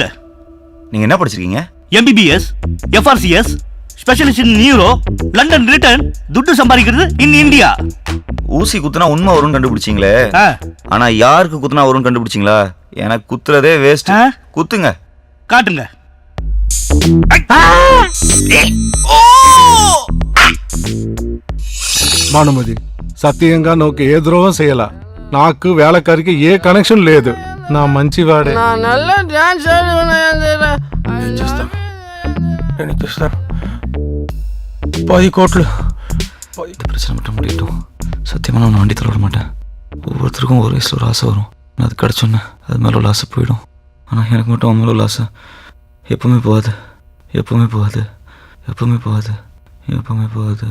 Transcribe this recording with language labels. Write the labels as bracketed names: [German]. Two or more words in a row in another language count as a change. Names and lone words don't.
[Tamil] நீங்க என்ன படிச்சிருக்கீங்க? [English] MBBS, FRCS, specialist in neuro, London return, [Tamil] துட்டு சம்பாதிக்கிறது [English] in India. [Tamil] ஊசி குத்துனா உண்மை வரும்னு கண்டுபிடிச்சிங்களே, ஆனா யாருக்கு குத்துனா வரும்னு கண்டுபிடிச்சிங்களா? எனக்கு குத்துறதே வேஸ்ட். குத்துங்க. காட்டுங்க. [Telugu] భానుమతి సత్యంగా నాకు ఏ ద్రోహం చేయాల. నాకు వేళకారికి ఏ కనెక్షన్ లేదు. నా మంచివాడే. పది కోట్లు. [Tamil] இந்த பிரச்சனை மட்டும் முடியட்டும். சத்தியமாக நான் வண்டி தள்ள விட மாட்டேன். ஒவ்வொருத்தருக்கும் ஒரு வயசில் ஒரு ஆசை வரும். நான் அது கிடச்சோன்னே அது மேலே உள்ள ஆசை போயிடும். ஆனால் எனக்கு மட்டும் அவன் மேலே உள்ள ஆசை எப்பவுமே போகாது. எப்பவுமே போகாது. எப்பவுமே போகாது. எப்பவுமே போகாது.